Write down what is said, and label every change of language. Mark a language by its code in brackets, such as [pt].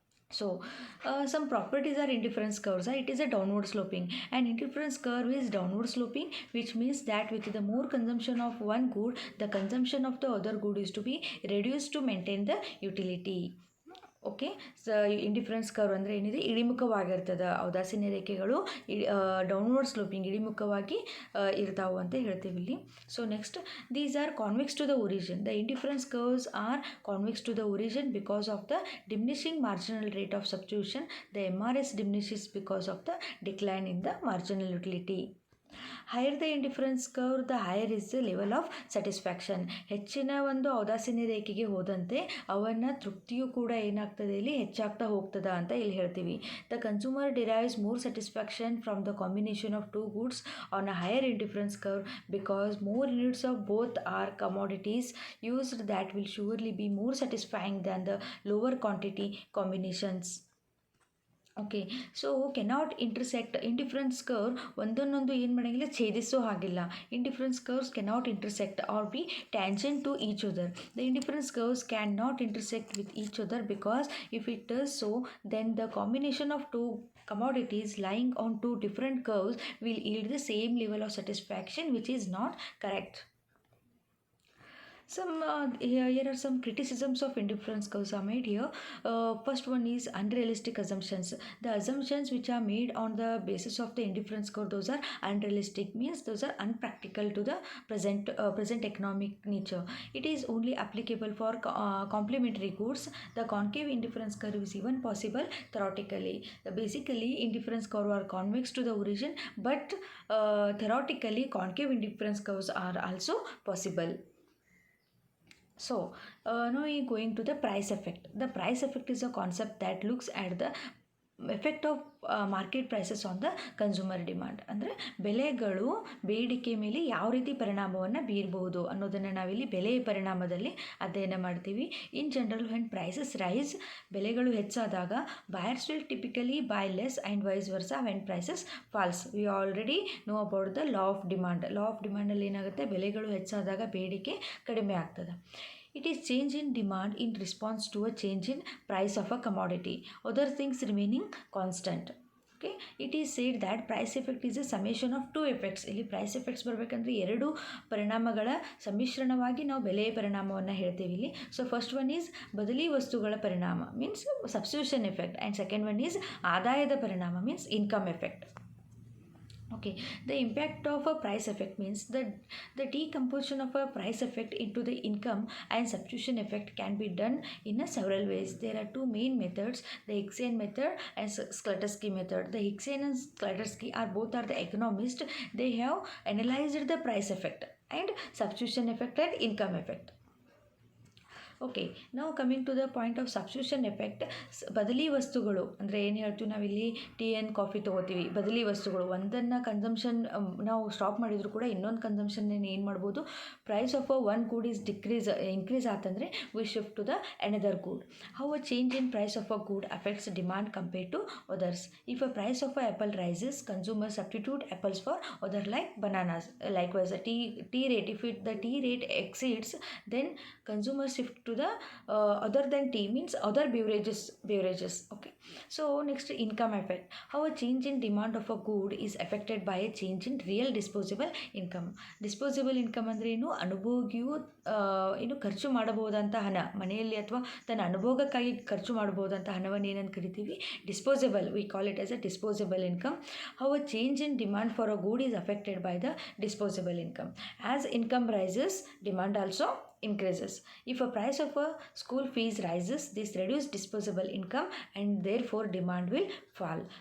[en] So, some properties are indifference curves. It is a downward sloping. An indifference curve is downward sloping, which means that with the more consumption of one good, the consumption of the other good is to be reduced to maintain the utility. [kn] Okay, indifference curve ಅಂದರೆ ಏನಿದೆ, ಇಳಿಮುಖವಾಗಿರ್ತದೆ. ಔದಾಸೀನ್ಯ ರೇಖೆಗಳು downward sloping ಇಳಿಮುಖವಾಗಿ ಇರ್ತಾವೆ ಅಂತ ಹೇಳ್ತೀವಿ ಇಲ್ಲಿ. [en] So next, these are convex to the origin. The indifference curves are convex to the origin because of the diminishing marginal rate of substitution. The MRS diminishes because of the decline in the marginal utility. Higher the indifference curve, the higher is the level of satisfaction. [kn] ಹೆಚ್ಚಿನ ಒಂದು ಔದಾಸೀನ್ಯ ರೇಖೆಗೆ ಹೋದಂತೆ ಅವನ ತೃಪ್ತಿಯು ಕೂಡ ಏನಾಗ್ತದೆ ಇಲ್ಲಿ ಹೆಚ್ಚಾಗ್ತಾ ಹೋಗ್ತದ ಅಂತ ಇಲ್ಲಿ ಹೇಳ್ತೀವಿ. [en] The consumer derives more satisfaction from the combination of two goods on a higher indifference curve because more units of both are commodities used that will surely be more satisfying than the lower quantity combinations. Okay, so cannot intersect. Indifference curve [kn] ಒಂದನ್ನೊಂದು ಏನು ಮಾಡೋಂಗಿಲ್ಲ, ಛೇದಿಸೋ ಹಾಗಿಲ್ಲ. [en] Indifference curves cannot intersect or be tangent to each other. The indifference curves can not intersect with each other because if it does so then the combination of two commodities lying on two different curves will yield the same level of satisfaction, which is not correct. Here are some criticisms of indifference curves are made here. First one is unrealistic assumptions. The assumptions which are made on the basis of the indifference curve, those are unrealistic, means those are unpractical to the present economic nature. It is only applicable for complementary goods. The concave indifference curve is even possible theoretically. Basically, indifference curve are convex to the origin, but theoretically concave indifference curves are also possible. So, now we are going to the price effect. The price effect is a concept that looks at the effect of market prices on the consumer demand. [kn] ಅಂದರೆ ಬೆಲೆಗಳು ಬೇಡಿಕೆ ಮೇಲೆ ಯಾವ ರೀತಿ ಪರಿಣಾಮವನ್ನು ಬೀರಬಹುದು ಅನ್ನೋದನ್ನು ನಾವಿಲ್ಲಿ ಬೆಲೆಯ ಪರಿಣಾಮದಲ್ಲಿ ಅಧ್ಯಯನ ಮಾಡ್ತೀವಿ. [en] in general when prices rise, [kn] ಬೆಲೆಗಳು ಹೆಚ್ಚಾದಾಗ [en] Buyers will typically buy less and vice versa when prices falls. We already know about the law of demand. [kn] Law of ಡಿಮಾಂಡಲ್ಲಿ ಏನಾಗುತ್ತೆ, ಬೆಲೆಗಳು ಹೆಚ್ಚಾದಾಗ ಬೇಡಿಕೆ ಕಡಿಮೆ ಆಗ್ತದೆ. [en] It is change in demand in response to a change in price of a commodity, other things remaining constant. Okay, it is said that price effect is a summation of two effects. [kn] ಇಲ್ಲಿ price effects ಬರಬೇಕಂದ್ರೆ ಎರಡು ಪರಿಣಾಮಗಳ ಸಮ್ಮಿಶ್ರಣವಾಗಿ ನಾವು ಬೆಲೆಯ ಪರಿಣಾಮವನ್ನು ಹೇಳ್ತೀವಿ ಇಲ್ಲಿ. [en] so first one is [kn] ಬದಲಿ ವಸ್ತುಗಳ ಪರಿಣಾಮ, [en] means substitution effect, and second one is [kn] ಆದಾಯದ ಪರಿಣಾಮ, [en] Means income effect. Okay, the impact of a price effect means that the decomposition of a price effect into the income and substitution effect can be done in a several ways. There are two main methods: the Hixian method and Skladsky method. The Hixian and Skladsky are both are the economists. They have analyzed the price effect and substitution effect and income effect. [kn] Okay ನಾವು [en] Coming to the point of substitution effect. [kn] ಬದಲಿ ವಸ್ತುಗಳು ಅಂದರೆ ಏನು ಹೇಳ್ತೀವಿ ನಾವಿಲ್ಲಿ tea and coffee ತೊಗೋತೀವಿ. ಬದಲಿ ವಸ್ತುಗಳು ಒಂದನ್ನು ಕನ್ಸಂಪ್ಷನ್ ನಾವು ಸ್ಟಾಪ್ ಮಾಡಿದರೂ ಕೂಡ ಇನ್ನೊಂದು ಕನ್ಸಂಪ್ಷನ್ ಏನು ಮಾಡ್ಬೋದು, [en] price of one good is increase [kn] ಆತಂದರೆ [en] We shift to the another good. How a change in price of a good affects demand compared to others. If a price of a apple rises, consumer substitute apples for other like bananas. Likewise, the tea rate, if the tea rate exceeds, then consumers shift to the other than tea means other beverages. Okay, so next, income effect. How a change in demand of a good is affected by a change in real disposable income. Disposable income [kn] ಅಂದರೆ ಏನು, ಅನುಭೋಗಿಯು ಏನು ಖರ್ಚು ಮಾಡಬಹುದಂಥ ಹಣ, ಮನೆಯಲ್ಲಿ ಅಥವಾ ತನ್ನ ಅನುಭೋಗಕ್ಕಾಗಿ ಖರ್ಚು ಮಾಡಬಹುದಂಥ ಹಣವನ್ನು ಏನಂತ ಕರಿತೀವಿ, disposable. [en] We call it as a disposable income. How a change in demand for a good is affected by the disposable income. As income rises, demand also increases. If a price of a school fees rises, this reduces disposable income and therefore demand will fall.